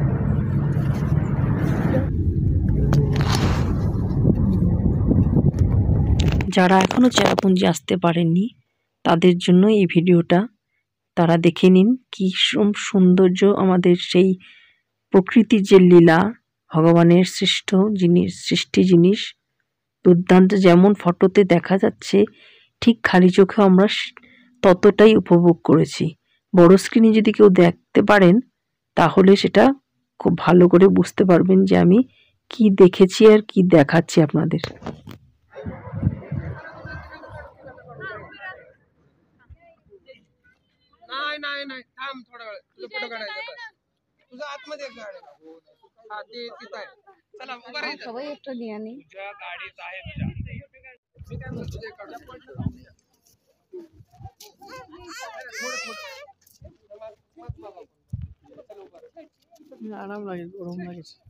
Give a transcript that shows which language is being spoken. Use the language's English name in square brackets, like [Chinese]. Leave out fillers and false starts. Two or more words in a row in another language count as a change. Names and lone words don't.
[Bangla] যারা এখনো চেরাপুঞ্জি আসতে পারেননি তাদের জন্য এই ভিডিওটা, তারা দেখে নিন কি সৌন্দর্য, আমাদের সেই প্রকৃতির যে লীলা, ভগবানের সৃষ্টি জিনিস দুর্দান্ত, যেমন ফটোতে দেখা যাচ্ছে ঠিক খালি চোখে আমরা ততটাই উপভোগ করেছি। বড় স্ক্রিনে যদি কেউ দেখতে পারেন তাহলে সেটা খুব ভালো করে বুঝতে পারবেন যে আমি কি দেখেছি আর কি দেখাচ্ছি আপনাদের। [Marathi] नाही थांब थोडा वेळ, तुझा फोटो काढायचा, तुझा आतमध्ये एक गाडी हा ते तिथं आहे, चला उभा राहायचं, [Bangla] সবাই একটা দিয়ে আনি। [Marathi] तुझ्या गाडीत आहे तुझ्या, मी काय म्हणतो तुझे काढ आराम लागेल, गरम लागेल।